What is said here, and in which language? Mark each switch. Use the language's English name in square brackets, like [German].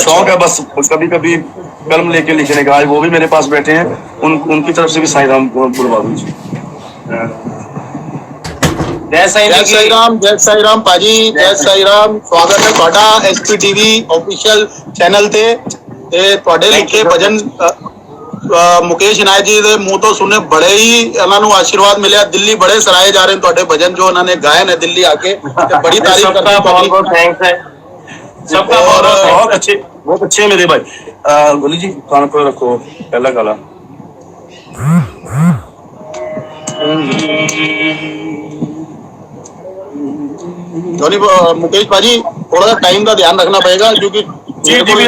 [Hindi] शौक है बस कभी कभी कलम लेके लिखने का। आज वो भी मेरे पास बैठे हैं, उनकी तरफ से भी साईं राम गुरुबाबू जी। जय साईं जय साई राम, जय साई राम पाजी, जय साई राम। स्वागत है ਤੁਹਾਡਾ SPTV ऑफिशियल चैनल ਤੇ। [Punjabi] ਇਹ ਤੁਹਾਡੇ ਲਿਖੇ ਭਜਨ ਮੁਕੇਸ਼ ਇਨਾਇਤ ਜੀ ਦੇ ਮੂੰਹ ਤੋਂ ਸੁਣੇ, ਬੜੇ ਹੀ ਇਹਨਾਂ ਨੂੰ ਆਸ਼ੀਰਵਾਦ ਮਿਲਿਆ। ਦਿੱਲੀ ਬੜੇ ਸਰਾਏ ਜਾ ਰਹੇ ਨੇ ਤੁਹਾਡੇ ਭਜਨ, ਜੋ ਉਹਨਾਂ ਨੇ ਗਾਏ ਨੇ ਦਿੱਲੀ आके, ਤੇ ਬੜੀ [Hindi] तारीफ करते हैं [Punjabi] ਤੁਹਾਡੀ। [Hindi] बहुत थैंक्स है सबका, बहुत अच्छे मेरे भाई। गोली जी कान पर रखो पहला गाला। जॉनी मुकेश पाजी, थोड़ा सा टाइम का ध्यान रखना पड़ेगा, क्योंकि